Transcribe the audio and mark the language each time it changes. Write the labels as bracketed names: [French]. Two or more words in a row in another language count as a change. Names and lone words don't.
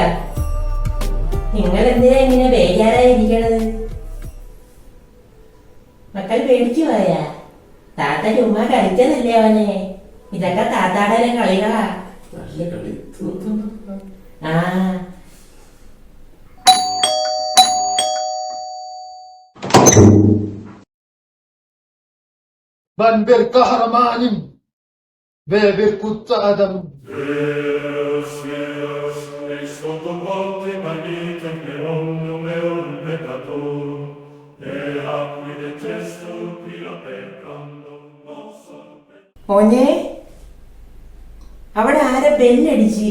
[Malayalam] നിങ്ങൾ എന്തിനാ ഇങ്ങനെ ബേജാറായിരിക്കണത്? മക്കൾ പേടിച്ചു പോയാ? താത്ത ചുമ്മാ കളിച്ചതല്ലേ അവനെ. ഇതൊക്കെ താത്താടെ കളികളാ. ആ [Turkish] Ben bir kahramanım ve bir kutlu adamım. [Malayalam] മോനെ, അവിടെ ആരെ ബെല്ലടിച്ച്?